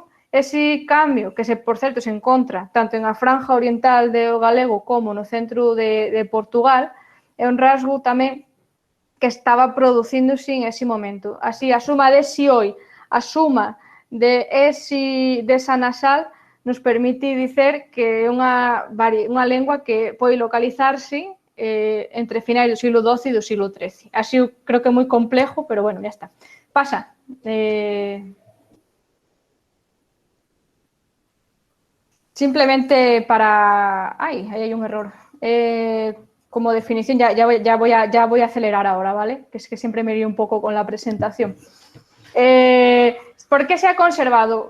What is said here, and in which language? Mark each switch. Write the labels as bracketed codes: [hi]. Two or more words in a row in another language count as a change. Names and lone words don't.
[gl] Ese cambio, que por certo se encontra tanto en a franja oriental do galego como no centro de Portugal, é un rasgo tamén que estaba producíndose en ese momento. Así, a suma de si oi, a suma de esa nasal, nos permite dicer que é unha lengua que pode localizarse entre finais do siglo XII e do siglo XIII. Así creo que é moi complejo, [es] pero bueno, ya está. [gl] Pasa. [es] Simplemente para... Ay, ahí hay un error. Como definición, ya voy a acelerar ahora, ¿vale? Que es que siempre me lío un poco con la presentación. ¿Por qué se ha conservado?